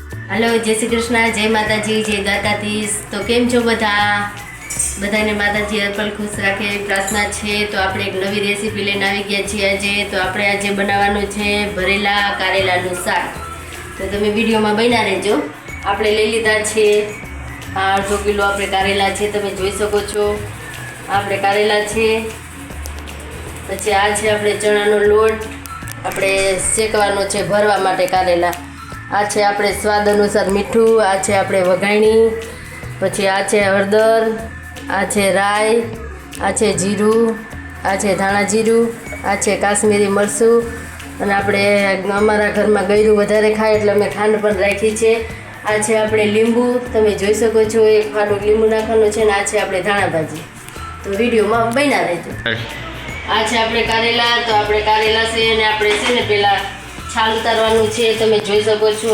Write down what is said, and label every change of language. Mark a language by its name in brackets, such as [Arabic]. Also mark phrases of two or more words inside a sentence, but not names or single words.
[Gujarati] હેલો જય શ્રી કૃષ્ણ જય માતાજી જય દ્વારકાધીશ। તો કેમ છો બધાને માતાજી અરપલ ખુશ રાખે પ્રાર્થના છે। તો આપણે એક નવી રેસિપી લઈને આવી ગયા છીએ આજે। તો આપણે આજે બનાવવાનું છે ભરેલા કારેલાનું શાક। તો તમે વિડિયોમાં બન્યા રહેજો। આપણે લઈ લીધા છે 8 કિલો આપણે કારેલા છે, તમે જોઈ શકો છો। આપણે કારેલા છે, પછી આ છે આપણે ચણાનો લોટ, આપણે શેકવાનો છે ભરવા માટે કારેલા। આ છે આપણે સ્વાદ અનુસાર મીઠું, આ છે આપણે વઘાણી, પછી આ છે હળદર, આ છે રાઈ, આ છે જીરું, આ છે ધાણા જીરું, આ છે કાશ્મીરી મરચું, અને આપણે અમારા ઘરમાં ગળ્યું વધારે ખાય એટલે અમે ખાંડ પણ રાખી છે। આ છે આપણે લીંબુ, તમે જોઈ શકો છો, એક ફાડું લીંબુ નાખવાનું છે ને આ છે આપણે ધાણા ભાજી। તો વિડીયોમાં બન્યા રહેજો। આ છે આપણે કારેલા। તો આપણે કારેલા છે અને આપણે છે ને પહેલા છાલ ઉતારવાનું છે, તમે જોઈ શકો છો।